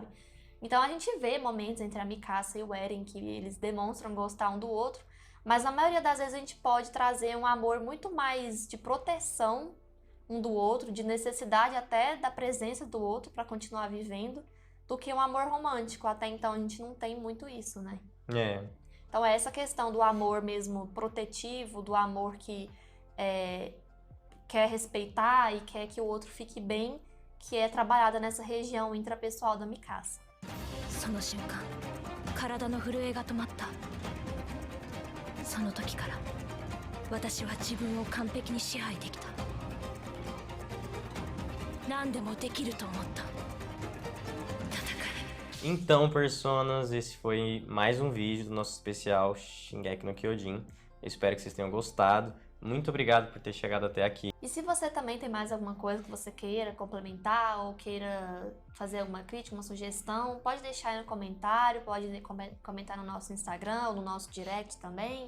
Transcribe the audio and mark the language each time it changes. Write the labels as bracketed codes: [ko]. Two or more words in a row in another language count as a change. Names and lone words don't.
[pt] Então a gente vê momentos entre a Mikasa e o Eren que eles demonstram gostar um do outro, mas na maioria das vezes a gente pode trazer um amor muito mais de proteção um do outro, de necessidade até da presença do outro para continuar vivendo, do que um amor romântico. Até então a gente não tem muito isso, né? Então é essa questão do amor mesmo protetivo, do amor que quer respeitar e quer que o outro fique bem, que é trabalhada nessa região intrapessoal da Mikasa. [ja] その瞬間、体の震えが止まった。その時から、私は自分を完璧に支配できた。何でもできると思った。 [pt] Então, personas, esse foi mais um vídeo do nosso especial Shingeki no Kyojin. Eu espero que vocês tenham gostado. Muito obrigado por ter chegado até aqui. E E se você também tem mais alguma coisa que você queira complementar ou queira fazer alguma crítica, uma sugestão, pode deixar aí no comentário, pode comentar no nosso Instagram ou no nosso direct também.